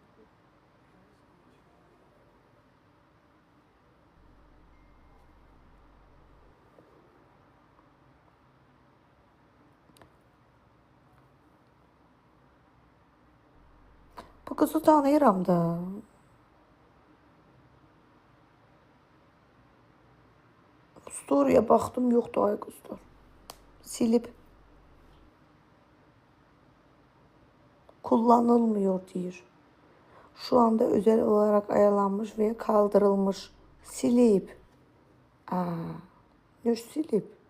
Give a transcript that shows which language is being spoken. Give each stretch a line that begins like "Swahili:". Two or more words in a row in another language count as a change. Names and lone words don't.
Azerbaijani: Bu qızı tanıyıram da. Story'yə baxdım, yoxdur ay qızlar. Silib. Kullanılmıyor deyir.
Turkish: Şu anda özel olarak ayarlanmış veya kaldırılmış.
Azerbaijani: Silib. Ne silib?